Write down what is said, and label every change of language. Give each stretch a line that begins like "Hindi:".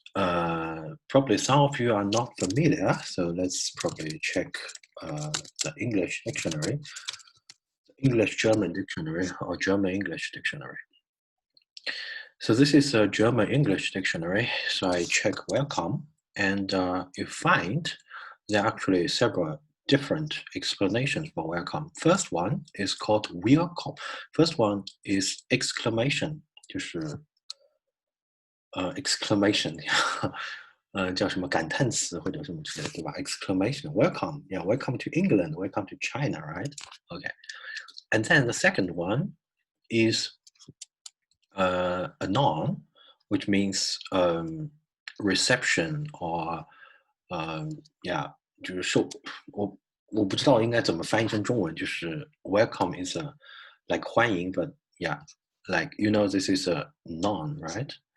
English: Probably some of you are not familiar, so let's probably check the English dictionary, English-German dictionary, or German-English dictionary. So this is a German-English dictionary. So I check welcome, and you find there are actually several different explanations for welcome. First one is called willkommen. First one is exclamation,
Chinese: 就是 exclamation 叫什么感叹词或者什么之类的，对吧？
English: Exclamation, welcome, yeah, welcome to England, welcome to China, right? Okay. And then the second one is a noun, which means reception or yeah,
Chinese: 就是受我不知道应该怎么翻译成中文，就是
English: welcome is a like
Chinese: 欢迎
English: but yeah, like you know this is a noun, right?